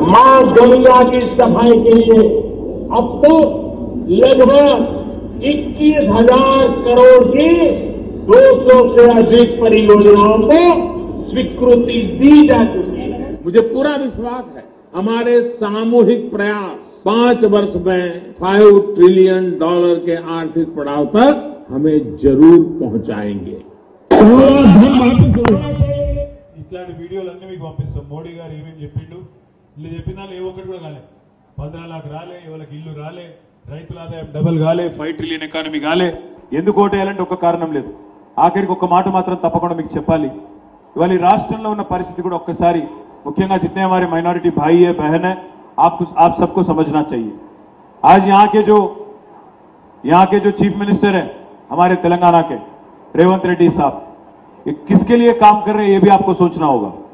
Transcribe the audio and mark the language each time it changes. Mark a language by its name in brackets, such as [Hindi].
[Hindi] मां गंगा की सफाई के लिए अब तो लगभग 21,000 करोड़ की 200 से अधिक परियोजनाओं को स्वीकृति दी जा चुकी है। मुझे पूरा विश्वास है हमारे सामूहिक प्रयास 5 वर्ष में $5 ट्रिलियन के आर्थिक पड़ाव तक हमें जरूर पहुंचाएंगे। [Telugu] ఇట్లాంటి వీడియోలన్నీ మీకు పంపిస్తాం. మోడీ గారు ఏమేమి చెప్పిండు, ఇల్లు చెప్పిన దానిలో ఏ ఒక్కటి కూడా కాలే. 15 लाख రాలే, ఎవరికి ఇల్లు రాలే, రైతుల ఆదాయం డబల్ కాలే, 5 ట్రిలియన్ ఎకానమీ కాలే. ఎందుకు ఓటేయాలంటే ఒక్క కారణం లేదు. ఆఖరికి ఒక్క మాట మాత్రం తప్పకుండా మీకు చెప్పాలి. ఇవాళ ఈ రాష్ట్రంలో ఉన్న పరిస్థితి కూడా ఒక్కసారి, [Hindi] मुख्यंगा जितने हमारे माइनॉरिटी भाई है, बहन है, आप सबको समझना चाहिए। आज यहाँ के जो चीफ मिनिस्टर है हमारे तेलंगाना के, रेवंत रेड्डी साहब, ये किसके लिए काम कर रहे हैं ये भी आपको सोचना होगा।